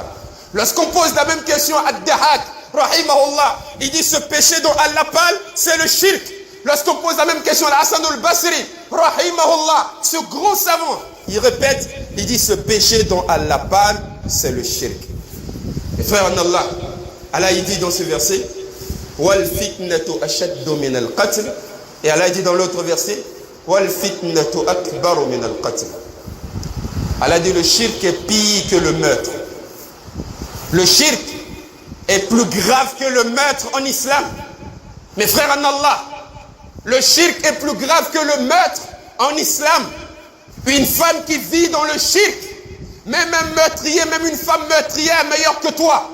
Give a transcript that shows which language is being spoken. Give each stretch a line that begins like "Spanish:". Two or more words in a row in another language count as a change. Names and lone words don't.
French: Lorsqu'on pose la même question à Dahak, rahimahullah, il dit, ce péché dont Allah parle, c'est le shirk. Lorsqu'on pose la même question à Hassan al-Basri, rahimahullah, ce gros savant, il répète, il dit, ce péché dont Allah parle, c'est le shirk. Et frère en Allah, Allah il dit dans ce verset,
Arabic: والفتنة أشد من القتل,
French: et Allah dit dans l'autre verset,
Arabic: والفتنة أكبر من القتل.
French: Allah dit le shirk est pire que le meurtre. Le shirk est plus grave que le meurtre en islam. Mes frères en Allah, le shirk est plus grave que le meurtre en islam. Une femme qui vit dans le shirk, même un meurtrier, même une femme meurtrière est meilleure que toi.